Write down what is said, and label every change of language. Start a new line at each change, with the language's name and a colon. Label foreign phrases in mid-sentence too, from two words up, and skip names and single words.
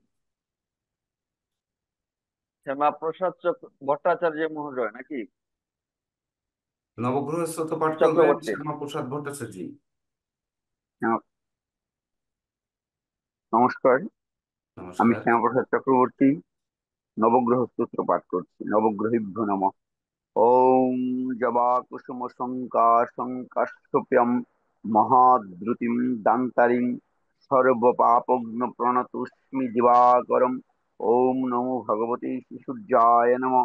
Bangla: শ্যামাপ্রসাদ ভট্টাচার্য মহোদয় নাকি? নবগ্রহ স্তোত্র পাঠ করবেন চক্রবর্তী। শ্যামাপ্রসাদ ভট্টাচার্য। হ্যাঁ, নমস্কার। আমি নমস্কার। শ্যামাপ্রসাদ চক্রবর্তী নবগ্রহ স্তোত্র পাঠ করছি।
Sanskrit: নবগ্রহেভ্যো নমঃ। ওম জবা কুসুম শঙ্কাশ্যপ্যম মহাদ্রুতিম দান্তারিং সর্বপাপগ্ন প্রণতোস্মি দিবাকরম। ওম নমো ভগবতে সূর্যায় নমঃ।